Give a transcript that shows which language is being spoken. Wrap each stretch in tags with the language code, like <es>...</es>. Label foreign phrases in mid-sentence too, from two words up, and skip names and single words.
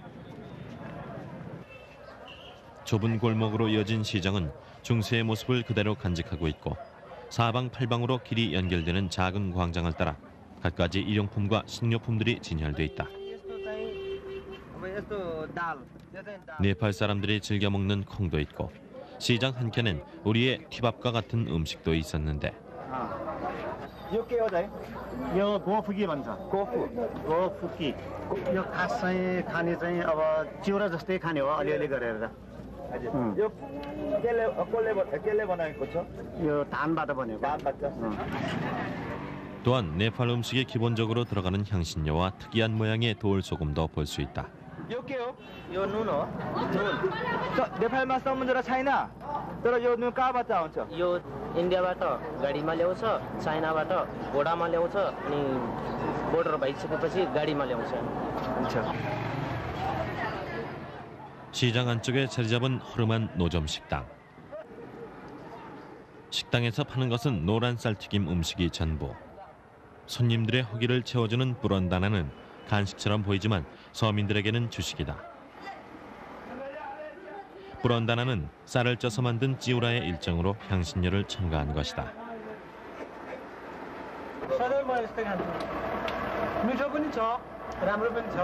<ko>좁은 골목으로 이어진 시장은 중세의 모습을 그대로 간직하고 있고 사방팔방으로 길이 연결되는 작은 광장을 따라 갖가지 일용품과 식료품들이 진열돼 있다. 네팔 사람들이 즐겨 먹는 콩도 있고 시장 한켠엔 우리의 튀밥과 같은 음식도 있었는데</ko> <ne>यो के हो दाइ? यो गोफुकी भन्छ. गोफुकी. यो खास चाहिँ खाने चाहिँ अब चिउरा जस्तै खाने हो अलिअलि गरेर. यो केले बनाएको छ? यो धानबाट बनेको. धानबाट.</ne> <ko>또한 네팔 음식에 기본적으로 들어가는 향신료와 특이한 모양의 돌소금도 볼 수 있다.</ko> <ne>यो के हो? यो नुन हो. नुन. नेपालमा समुद्र छैन. तर यो नुन कहाँबाट आउँछ? यो इन्डियाबाट गाडीमा ल्याउँछ, चाइनाबाट घोडामा ल्याउँछ, अनि बोर्डर भइसकेपछि गाडीमा ल्याउँछ.</ne> <ko>시장 안쪽에 자리 잡은 허름한 노점 식당. 식당에서 파는 것은 노란 쌀튀김 음식이 전부. 손님들의 허기를 채워주는 뿌런다나는 간식처럼 보이지만 서민들에게는 주식이다. 뿌런다나는 쌀을 쪄서 만든 찌우라의 일정으로 향신료를 첨가한 것이다.</ko> <ne>सधैँ म यस्तै खान्छु. मिठो पनि छ, राम्रो पनि छ.</ne>